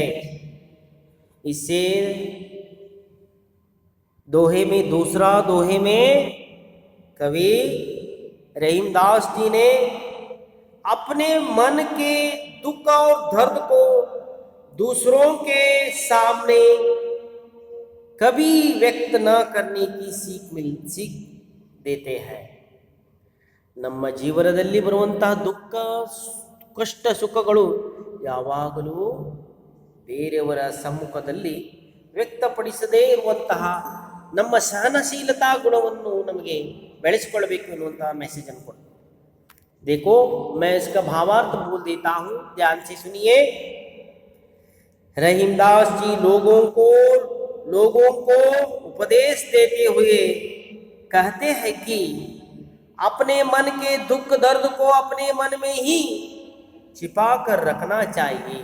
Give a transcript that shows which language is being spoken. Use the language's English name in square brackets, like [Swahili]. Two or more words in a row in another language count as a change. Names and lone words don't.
[Hindi] इससे दोहे में, दूसरा दोहे में कवि रहीमदास जी ने अपने मन के दुख और दर्द को दूसरों के सामने कभी व्यक्त न करने की सीख देते हैं। [Kannada] ನಮ್ಮ ಜೀವನದಲ್ಲಿ ಬರುವಂತಹ ದುಃಖ ಕಷ್ಟ ಸುಖಗಳು ಯಾವಾಗಲೂ ಬೇರೆಯವರ ಸಮ್ಮುಖದಲ್ಲಿ ವ್ಯಕ್ತಪಡಿಸದೇ ಇರುವಂತಹ ನಮ್ಮ ಸಹನಶೀಲತಾ ಗುಣವನ್ನು ನಮಗೆ ಬೆಳೆಸಿಕೊಳ್ಳಬೇಕು ಎನ್ನುವಂತಹ ಮೆಸೇಜ್ ಅನ್ನು ಕೊಡ್ತಾರೆ। [Hindi] देखो मैं इसका भावार्थ बोल देता हूं, ध्यान से सुनिए। रहीमदास जी लोगों को उपदेश देते हुए कहते हैं कि अपने मन के दुख दर्द को अपने मन में ही छिपा कर रखना चाहिए।